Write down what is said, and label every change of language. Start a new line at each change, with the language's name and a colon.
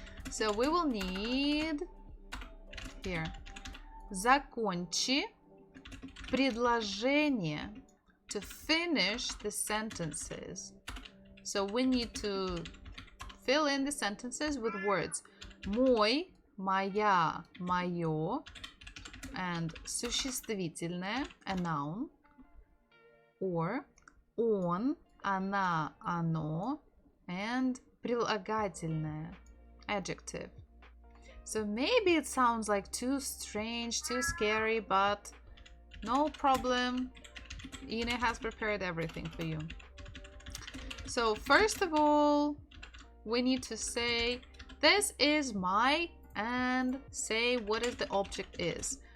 English: So we will need here.
Russian: Закончи предложение.
English: To finish the sentences. So we need to fill in the sentences with words.
Russian: Мой, моя, моё, and существительное, a noun, or он, она, оно, and прилагательное, adjective.
English: So maybe it sounds like too strange, too scary, but no problem. Ine has prepared everything for you. So first of all, we need to say, this is my, and say what is the object is.